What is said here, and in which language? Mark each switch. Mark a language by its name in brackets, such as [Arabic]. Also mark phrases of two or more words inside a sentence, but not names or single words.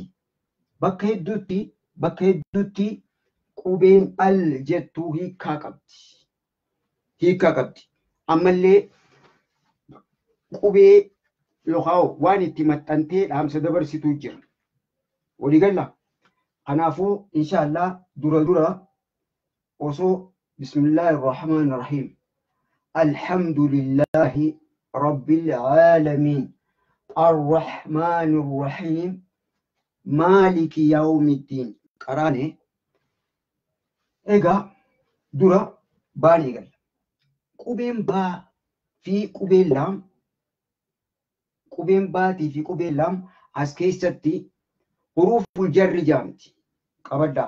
[Oromo] Bakka hedduutti qubeen al jettuu hiikkaa qabdi. Hiikkaa qabdi. Ammallee qubee yookaan waan itti maxxantee dhaamsa dabarsituu jira. Walii galla. Kanaafuu inshaallah dura osoo [Arabic] بسم الله الرحمن الرحيم. الحمد لله رب العالمين. الرحمن الرحيم. مالك يوم الدين. [Oromo] Qaraane. Egaa dura baanii galla. Qubeen baa fi qubeen laam. Qubeen baatii fi qubeen laam as keessatti [Arabic] حروف الجر [Oromo] jaamti. Qabaddaa.